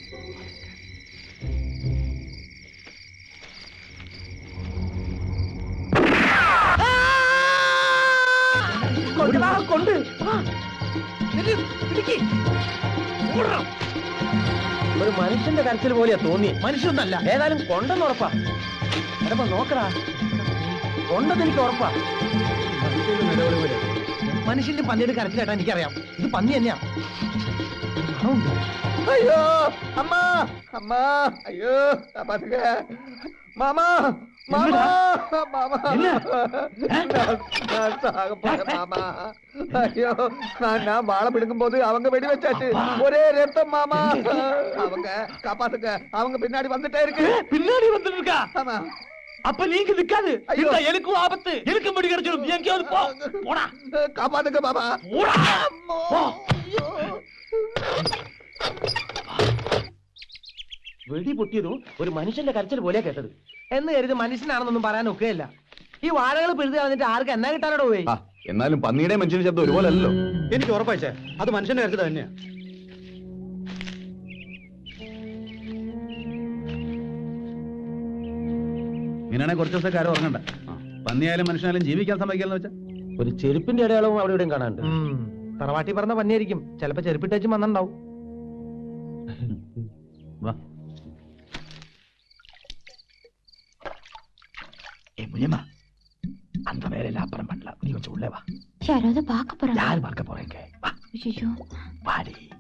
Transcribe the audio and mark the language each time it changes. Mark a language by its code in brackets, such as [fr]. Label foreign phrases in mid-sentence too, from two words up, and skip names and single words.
[ml] കൊണ്ട് ഒരു മനുഷ്യന്റെ കരച്ചിൽ പോലെയാ തോന്നി. മനുഷ്യന്നല്ല, ഏതായാലും കൊണ്ടെന്ന് ഉറപ്പാ. എടപ്പ നോക്കടാ, കൊണ്ടെന്ന് എനിക്ക് ഉറപ്പാ. മനുഷ്യന്റെ പന്നിയുടെ കരച്ചിലേട്ടാ എനിക്കറിയാം. ഇത് പന്നി തന്നെയാ. [ta] ஐயோ அம்மா, அம்மா, ஐயோ பாத்துக்க. மாமா, மாமா, மாமா, நான் சாக போறேன் மாமா. ஐயோ, நான் வாழை பிடுங்கும் போது அவங்க வெடி வச்சாச்சு. ஒரே ரத்தம் மாமா. அவங்க காப்பாத்துக்க, அவங்க பின்னாடி வந்துட்டே இருக்கு. பின்னாடி வந்துட்டு இருக்கா? ஆமா. அப்ப நீங்க நிக்காது. எனக்கும் ஆபத்து. எனக்கு முடி கிடைச்சிடும். எங்கேயாவது போ. போடா, காப்பாத்துக்க மாமா. போடா. [ml] വെടി പൊട്ടിയതും ഒരു മനുഷ്യന്റെ കരച്ചിൽ പോലെയാ കേട്ടത്. എന്ന് കരുതി മനുഷ്യനാണെന്നൊന്നും പറയാൻ ഒക്കെയല്ല. ഈ വാഴകൾ പിഴുതി കളഞ്ഞിട്ട് ആർക്ക് എന്നാ കിട്ടാനോട് പോയി? എന്നാലും പന്നിയുടെ മനുഷ്യന്റെ ശബ്ദം ഒരുപോലെ അല്ലല്ലോ. എനിക്ക് ഉറപ്പായിച്ചേ അത് മനുഷ്യന്റെ കരച്ചിൽ തന്നെയാ. ഇങ്ങനെയാണെങ്കിൽ കുറച്ച് ദിവസത്തേക്ക് ആരും ഉറങ്ങണ്ട. പന്നിയായാലും മനുഷ്യനായാലും ജീവിക്കാൻ സമ്മതിക്കാന്ന് വെച്ചാ ഒരു ചെരുപ്പിന്റെ അടയാളവും അവിടെ ഇവിടെയും കാണാനുണ്ട്. തറവാട്ടി പറഞ്ഞ പന്നിയായിരിക്കും. ചിലപ്പോ ചെരുപ്പിട്ടേച്ചും വന്നിണ്ടാവും. വാ. [ta] முனியம்மா, அந்த வேலையில அப்புறம் பண்ணலாம். நீ கொஞ்சம் உள்ளே வா. யாராவது பார்க்க போறாங்க? யார் பார்க்க போறீங்க? வா. ஐயோ, வாடி.